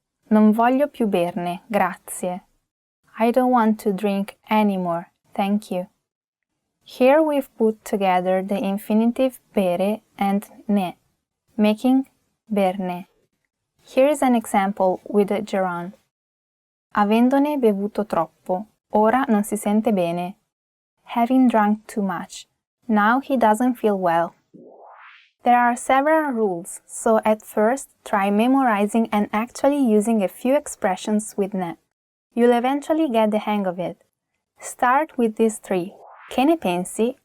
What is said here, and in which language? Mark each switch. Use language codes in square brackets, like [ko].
[it] Non voglio più berne, grazie. [en] I don't want to drink any more, thank you. Here we've put together the infinitive bere and ne, making berne. Here is an example with a gerund. [it] Avendone bevuto troppo, ora non si sente bene. [en] Having drunk too much, now he doesn't feel well. There are several rules, so at first try memorizing and actually using a few expressions with ne. You'll eventually get the hang of it. Start with these three. [it] Che ne pensi?